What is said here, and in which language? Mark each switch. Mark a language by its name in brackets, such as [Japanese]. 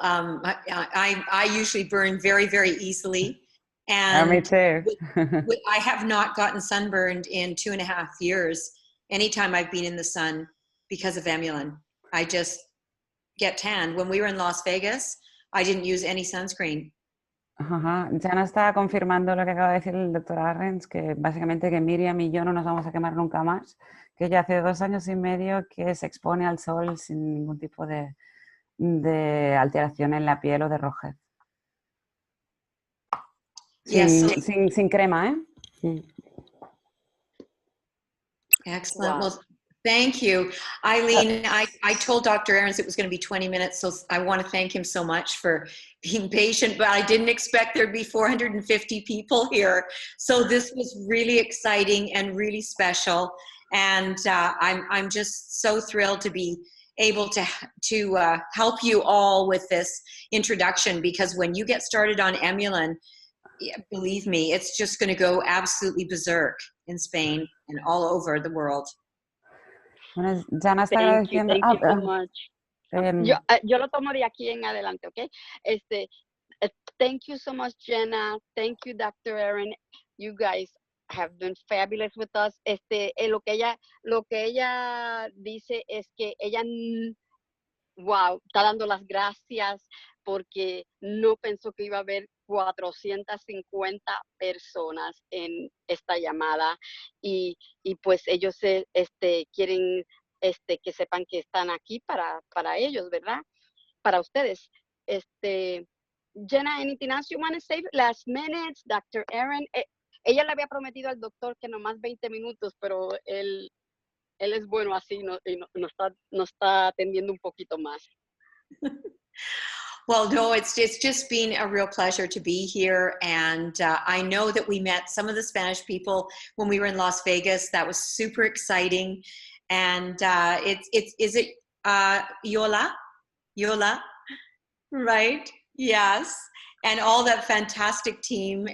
[English] I usually burn very, very easily. And me too. I have not gotten sunburned in 2.5 years, anytime I've been in the sun because of Emulin. I just get tanned. When we were in Las Vegas, I didn't use any sunscreen. [Spanish] Ajá. Jana está confirmando lo que acaba de decir el doctor Ahrens, que básicamente que Miriam y yo no nos vamos a quemar nunca más, que ella hace 2 años y medio que se expone al sol sin ningún tipo de alteración en la piel o de rojez. [English] Yes. [Spanish] Sin crema, ¿eh? [English] Excellent. Wow. Well, thank you. Eileen, I told Dr. Ahrens it was going to be 20 minutes, so I want to thank him so much for being patient, but I didn't expect there'd be 450 people here. So this was really exciting and really special. And I'm just so thrilled to be able to help you all with this introduction, because when you get started on Emulin, believe me, it's just going to go absolutely berserk in Spain and all over the world. [Spanish] Bueno, Jana está [English] Thank you so much. [Spanish] Yo lo tomo de aquí en adelante, ¿ok? [English] Thank you so much, Jenna. Thank you, Dr. Aaron. You guys have been fabulous with us. [Spanish] Lo que ella dice es que ella, wow, está dando las gracias porque no pensó que iba a haber 450 personas en esta llamada y pues ellos quieren que sepan que están aquí para ellos, ¿verdad? Para ustedes. [English] Jenna, anything else you want to say? Last minutes, Dr. Aaron. [Spanish] Ella le había prometido al doctor que nomás 20 minutos, pero él es bueno así, no está atendiendo un poquito más. [English] Well, no, it's just been a real pleasure to be here. And I know that we met some of the Spanish people when we were in Las Vegas. That was super exciting. And is it Yola? Yola, right? Yes. And all that fantastic team.